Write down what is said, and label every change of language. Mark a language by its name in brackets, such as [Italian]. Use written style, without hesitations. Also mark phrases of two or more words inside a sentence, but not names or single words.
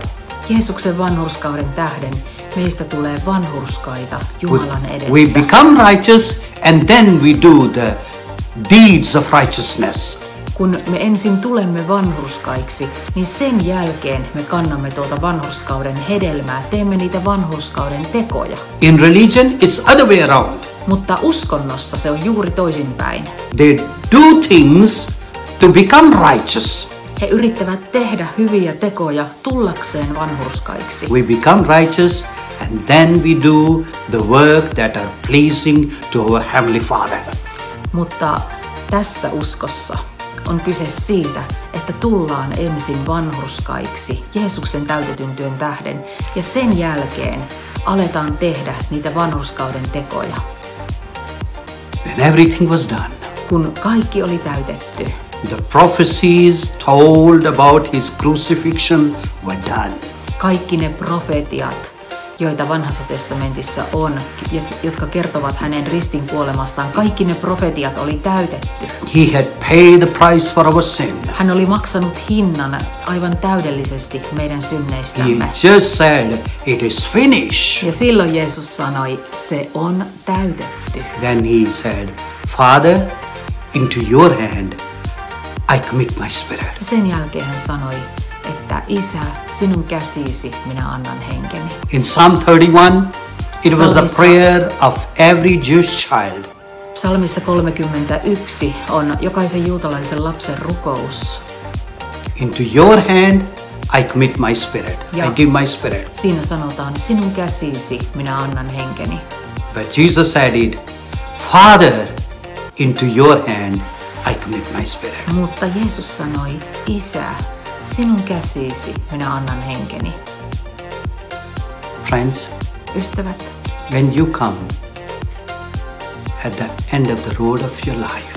[Finnish] Jeesuksen vanhurskauden tähden meistä tulee vanhurskaita Jumalan edessä. [English] We become righteous and then we do the deeds of righteousness. [Finnish] Kun me ensin tulemme vanhurskaiksi, niin sen jälkeen me kannamme tuolta vanhurskauden hedelmää, teemme niitä vanhurskauden tekoja. [English] In religion, it's other way around. [Finnish] Mutta uskonnossa se on juuri toisinpäin. [English] They do things to become righteous. [Finnish] He yrittävät tehdä hyviä tekoja tullakseen vanhurskaiksi. [English] We become righteous and then we do the work that are pleasing to our Heavenly Father. [Finnish] Mutta tässä uskossa on kyse siitä, että tullaan ensin vanhurskaiksi Jeesuksen täytetyn työn tähden ja sen jälkeen aletaan tehdä niitä vanhurskauden tekoja. [English] When everything was done, [Finnish] Kun kaikki oli täytetty, [English] the prophecies told about his crucifixion were done. [Finnish] kaikki ne profetiat, joita vanhassa testamentissa on, jotka kertovat hänen ristin kuolemastaan, kaikki ne profetiat oli täytetty. [English] He had paid the price for our sin. [Finnish] Hän oli maksanut hinnan aivan täydellisesti meidän [English] He [Finnish] synneistämme. [English] just said, it is finished. [Finnish] Ja silloin Jeesus sanoi, se on täytetty. [English] Then he said, Father, into your hand I commit my spirit. [Finnish] Sen jälkeen hän sanoi, että Isä, sinun käsiisi minä annan henkeni. [English] In Psalm 31, it was the [Finnish] Psalmissa- [English] prayer of every Jewish child. [Finnish] Psalmissa 31 on jokaisen juutalaisen lapsen rukous. [English] Into your hand I commit my spirit. [Finnish] Ja. [English] I give my spirit. [Finnish] Siinä sanotaan, sinun käsiisi minä annan henkeni. [English] But Jesus added, Father, into your hand I commit my spirit. [Finnish] Mutta Jeesus sanoi, Isä, sinun käsiisi minä annan henkeni. [English] Friends, [Finnish] Ystävät, [English] when you come at the end of the road of your life,